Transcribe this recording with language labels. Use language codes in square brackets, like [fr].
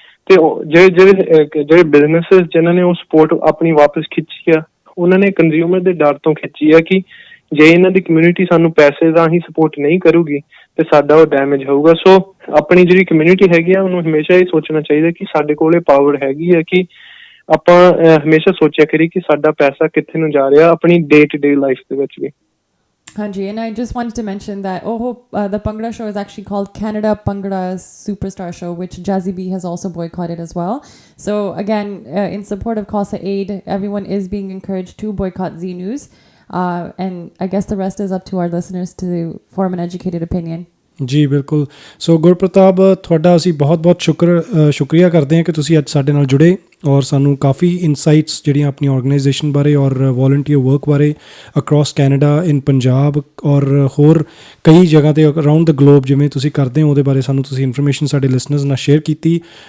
[pa] ਤੇ ਜਿਹੜੇ ਬਿਜ਼ਨੈਸਿਸ ਜਿਨ੍ਹਾਂ ਨੇ ਉਹ ਸਪੋਰਟ ਆਪਣੀ ਵਾਪਸ ਖਿੱਚੀ ਆ, ਉਹਨਾਂ ਨੇ ਕੰਜ਼ਿਊਮਰ ਦੇ ਡਰ ਤੋਂ ਖਿੱਚੀ ਆ ਕਿ ਜੇ ਇਹਨਾਂ ਦੀ ਕਮਿਊਨਿਟੀ ਸਾਨੂੰ ਪੈਸੇ ਰਾਹੀਂ ਸਪੋਰਟ ਨਹੀਂ ਕਰੂਗੀ ਤੇ ਸਾਡਾ ਉਹ ਡੈਮੇਜ ਹੋਊਗਾ। ਸੋ ਆਪਣੀ ਜਿਹੜੀ ਕਮਿਊਨਿਟੀ ਹੈਗੀ ਆ, ਉਹਨੂੰ ਹਮੇਸ਼ਾ ਇਹ ਸੋਚਣਾ ਚਾਹੀਦਾ ਕਿ ਸਾਡੇ ਕੋਲ ਇਹ ਪਾਵਰ ਹੈਗੀ ਹੈ ਕਿ ਆਪਾਂ ਹਮੇਸ਼ਾ ਸੋਚਿਆ ਕਰੀਏ ਕਿ ਸਾਡਾ ਪੈਸਾ ਕਿੱਥੇ ਨੂੰ ਜਾ ਰਿਹਾ ਆਪਣੀ ਡੇ ਟੂ ਡੇ ਲਾਈਫ ਦੇ ਵਿੱਚ ਵੀ। [en] Hanji, and I just wanted to mention that the Bhangra show is actually called Canada Bhangra Superstar Show, which Jazzy B has also boycotted as well. So again, in support of Khalsa-Aid, everyone is being encouraged to boycott Z News. And I guess the rest is up to our listeners to form an educated opinion. [pa] ਜੀ ਬਿਲਕੁਲ। ਸੋ ਗੁਰਪ੍ਰਤਾਪ, ਤੁਹਾਡਾ ਅਸੀਂ ਬਹੁਤ ਸ਼ੁਕਰੀਆ ਕਰਦੇ ਹਾਂ ਕਿ ਤੁਸੀਂ ਅੱਜ ਸਾਡੇ ਨਾਲ ਜੁੜੇ ਔਰ ਸਾਨੂੰ ਕਾਫੀ ਇਨਸਾਈਟਸ ਜਿਹੜੀਆਂ ਆਪਣੀ ਆਰਗੇਨਾਈਜੇਸ਼ਨ ਬਾਰੇ ਔਰ ਵੋਲੰਟੀਅਰ ਵਰਕ ਬਾਰੇ ਅਕਰੋਸ ਕੈਨੇਡਾ, ਇਨ ਪੰਜਾਬ ਔਰ ਹੋਰ ਕਈ ਜਗ੍ਹਾ 'ਤੇ ਅਰਾਊਂਡ ਦ ਗਲੋਬ ਜਿਵੇਂ ਤੁਸੀਂ ਕਰਦੇ ਹੋ, ਉਹਦੇ ਬਾਰੇ ਸਾਨੂੰ ਤੁਸੀਂ ਇਨਫੋਰਮੇਸ਼ਨ ਸਾਡੇ ਲਿਸਨਰਸ ਨਾਲ ਸ਼ੇਅਰ ਕੀਤੀ।